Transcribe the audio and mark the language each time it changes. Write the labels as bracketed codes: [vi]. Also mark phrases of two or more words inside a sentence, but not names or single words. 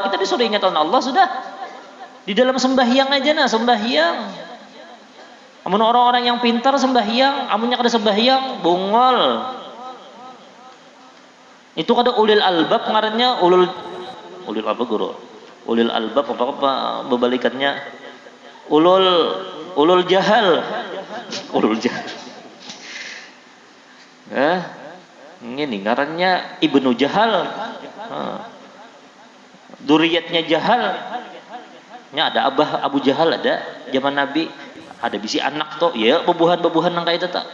[bjn] Kita disuruh ingat Allah sudah. Di dalam sembahyang aja sembahyang. Amun orang-orang yang pintar sembahyang, amunnya kada sembahyang bungol. Itu kada [ar] أولي الألباب [bjn] ngarannya, ulil apa guru? [ar] أولي الألباب [bjn] apa berbalikannya? [ar] أولو الجهل. أولو الجهل. [bjn] Ini ngarannya Ibnu Jahal. Duriyatnya Jahal. Nya ada Abah Abu Jahal ada zaman Nabi. Ada bisi anak toh, ya bebuhan nang kaita tak.